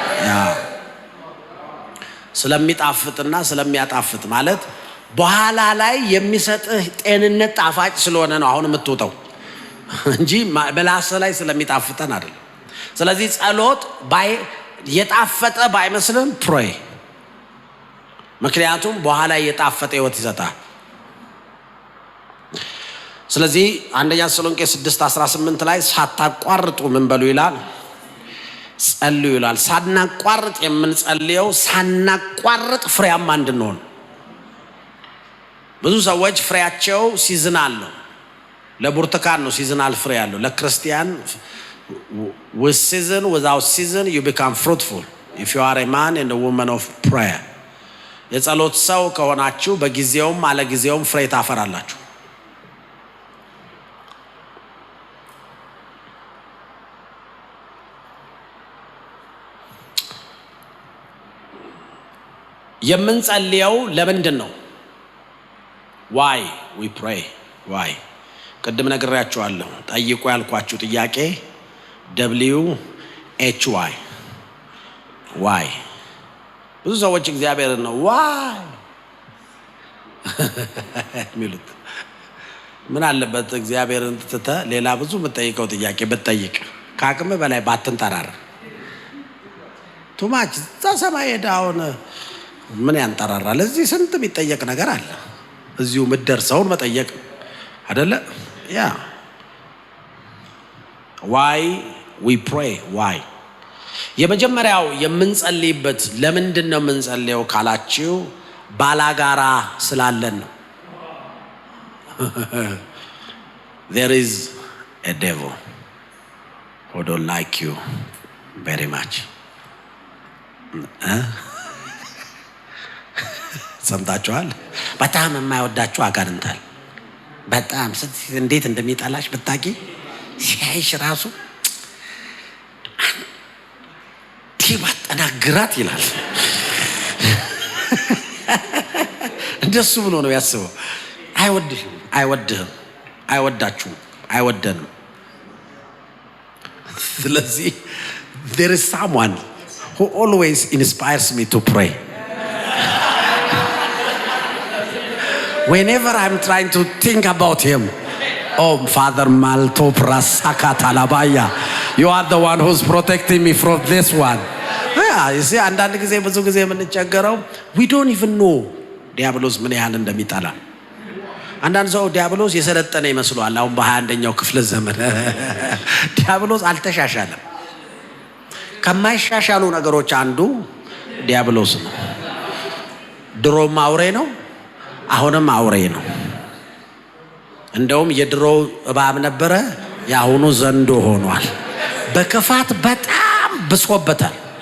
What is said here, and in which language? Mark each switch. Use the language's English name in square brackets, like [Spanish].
[Amharic] ያ ስለሚጣፍጥና ስለሚያጣፍጥ ማለት በኋላ ላይ የሚሰጥህ ጤንነት ጣፋጭ ስለሆነ ነው አሁን የምትውጠው እንጂ በላስ ላይ ስለሚጣፍጠን አይደለም። ስለዚህ ጸሎት የጣፈጠ ባይመስልም ፕሬይ፣ ምክንያቱም በኋላ የጣፈጠ ህይወት ይሰጣል። ስለዚህ አንደኛ ተሰሎንቄ 6:18 ላይ ሳታቋርጡ ምን በሉ ይላል? ጸልዩ ይላል። ሳናቋርጥ የምንጸልየው ሳናቋርጥ ፍሬያማ እንድንሆን ብዙ ሰዎች ፍሬያቸው ሲዝናል ነው። ለብርቱካን ነው ሲዝናል ፍሬ ያለው። ለክርስቲያን [English] with season without season you become fruitful if you are a man and a woman of prayer. [Amharic] የጸሎት ሰው ከሆናችሁ በጊዜውም አለጊዜውም ፍሬ ታፈራላችሁ። የምንጸልየው ለምንድን ነው? [English] why we pray why [Amharic] ቅድም ነግሬያችኋለሁ። ጠይቁ ያልኳችሁ ጥያቄ WHY why ብዙ ሰዎች እግዚአብሔርን ነው why ሚሉት። ምን አለበት እግዚአብሔርን ትተህ ሌላ ብዙ የምትጠይቀው ጥያቄ ብትጠይቅ፣ ከአቅም በላይ ባትንጠራራ። ቱማች እዛ ሰማይ ሄዳውን ምን ያንጠራራል? እዚህ ስንት የሚጠየቅ ነገር አለ። እዚሁ ምትደርሰውን መጠየቅ አይደለ? ያ [English] why we pray why [Amharic] የመጀመሪያው የምንጸልይበት ለምንድን ነው የምንጸልየው ካላችሁ ባላጋራ ስላለን ነው። [English] there is a devil who don't like you very much. [Amharic] ሰምታችኋል? በጣም የማይወዳችሁ አጋንንታል። በጣም እንዴት እንደሚጠላሽ ብታቂ ሲያይሽ ራሱ ባጠናግራት ይላል። እንደሱ ብሎ ነው ያስበው። አይወድሽም፣ አይወድህም፣ አይወዳችሁም፣ አይወደንም። ስለዚህ [English] there is someone who always inspires me to pray. Whenever I'm trying to think about him, oh Father Malto Prasaka Talabaya, you are the one who's protecting me from this one. You see, [Amharic] አንዳንድ ጊዜ ብዙ ጊዜ የምንቸገረው [English] we don't even know [Amharic] ዲያብሎስ ምን ያህል እንደሚጠላ። አንዳንድ ሰው ዲያብሎስ የሰለጠነ ይመስለዋል። አሁን በ21ኛው ክፍለ ዘመን ዲያብሎስ አልተሻሻለም። ከማይሻሻሉ ነገሮች አንዱ ዲያብሎስ ነው። ድሮም አውሬ ነው፣ አሁንም አውሬ ነው። እንደውም የድሮ እባብ ነበረ፣ የአሁኑ ዘንዶ ሆኗል። በክፋት በጣም ብሶበታል።